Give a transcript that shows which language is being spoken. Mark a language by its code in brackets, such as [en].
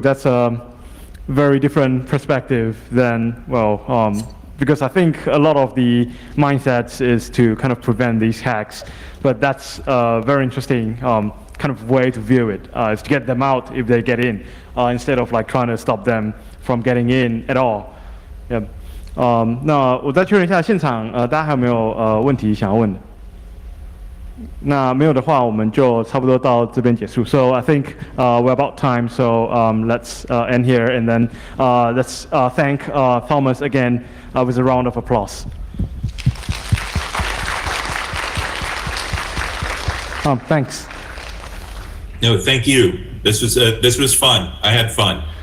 [en] That's a very different perspective than, because I think a lot of the mindsets is to kind of prevent these hacks, but that's a very interesting kind of way to view it, is to get them out if they get in, instead of like trying to stop them from getting in at all. Yeah. [zh] 那我再确认一下现场，大家还有没有问题想要问的？那没有的话，我们就差不多到这边结束。 [en] So I think we're about time. So let's end here, and then let's thank Thomas again with a round of applause. Thanks. No, thank you. This was fun. I had fun.